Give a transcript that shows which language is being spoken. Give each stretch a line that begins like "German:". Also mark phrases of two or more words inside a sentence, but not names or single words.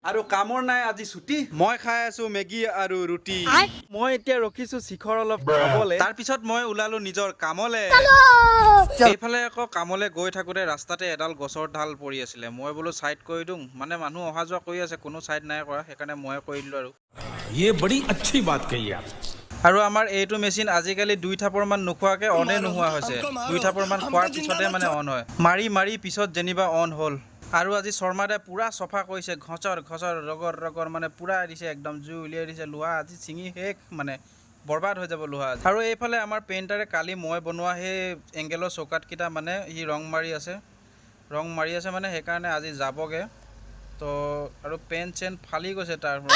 Assamese: আৰু কামৰ নাই আজি ছুটি মই খাই আছো মেগী আৰু ৰুটি মই এতিয়া ৰখিছো শিখৰ অলপ খাবলে তাৰ পিছত মই ওলালো নিজৰ কামলে এইফালে আকৌ কামলে গৈ থাকোতে ৰাস্তাতে এডাল গছৰ ঢাল পৰি আছিলে মই বোলো সাইড কৰি দিওঁ মানে মানুহ অহা যোৱা কৰি আছে কোনো সাইড নাই কৰা সেইকাৰণে মই কৰি দিলো আৰু
Hindi: ये बड़ी अच्छी बात कही आप
Assamese: আৰু আমাৰ এইটো মেচিন আজিকালি 2 থাপৰ মান নোখোৱাকে অনে নোহোৱা হৈছে 2 থাপৰ মান খোৱাৰ পিছতে মানে অন হয় মাৰি মাৰি পিছত যেনিবা অন হ'ল আৰু আজি শৰ্মাদে পুৰা সফা কৰিছে ঘচৰ ঘচৰ ৰগৰ ৰগৰ মানে পুৰা দিছে একদম জুই উলিয়াই দিছে লোহা আজি চিঙি শেষ মানে বৰবাদ হৈ যাব লোহা আৰু এইফালে আমাৰ পেইণ্টাৰে কালি মই বনোৱা সেই এংগেলৰ চৌকাতকেইটা মানে ই ৰং মাৰি আছে মানে সেইকাৰণে আজি যাবগে তো আৰু পেইণ্ট চেণ্ট ফালি গৈছে তাৰ